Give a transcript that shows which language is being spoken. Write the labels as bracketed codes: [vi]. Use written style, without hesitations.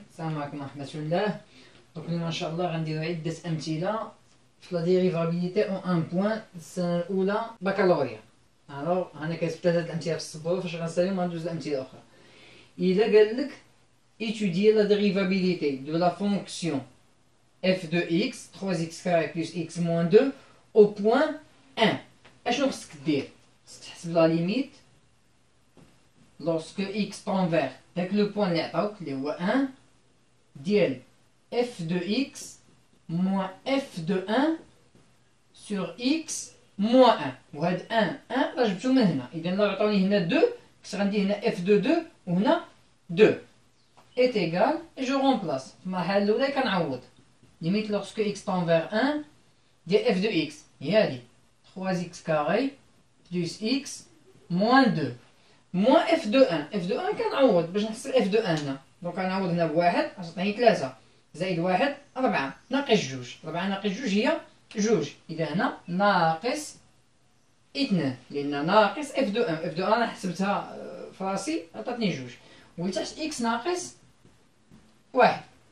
[ar] السلام عليكم ورحمة الله. دونك اليوم ان شاء الله غنديرو عدة امثلة في لا ديريفابيليتي اون ان بوان السنة الأولى بكالوريا. الوغ أنا كتبت هاد الأمثلة في السبورة، فاش غنساليهم غندوز لأمثلة أخرى. إلا قالك [fr] étudier la dérivabilité de la fonction f de x 3x carré plus x moins 2 au point 1، [ar] اشنو خصك دير؟ خصك تحسب لا ليميت [fr] lorsque x tend vers [ar] داك لو بوان اللي عطاوك اللي هو 1 [fr] ديال f de x moins f de 1 sur x moins 1. [ar] وهاد 1 راه جبتو من هنا، اذا لا عطاوني هنا 2 كنت غندير هنا f de 2 وهنا 2 [fr] est égal et je remplace. [ar] في المرحلة الأولى كنعوض [fr] limite lorsque x tend vers 1 ديال f de x هي هادي 3x carré plus x moins 2 moins f de 1. [ar] f de 1 كنعوض باش نحصل f de 1 هنا، دونك كنعوض هنا بواحد غتعطيني 3 زائد واحد 4 ناقص جوج، 4 ناقص جوج هي جوج، إذا هنا ناقص 2 لأن ناقص f de 1. f de 1 أنا حسبتها في راسي عطاتني جوج، ولتحت x ناقص واحد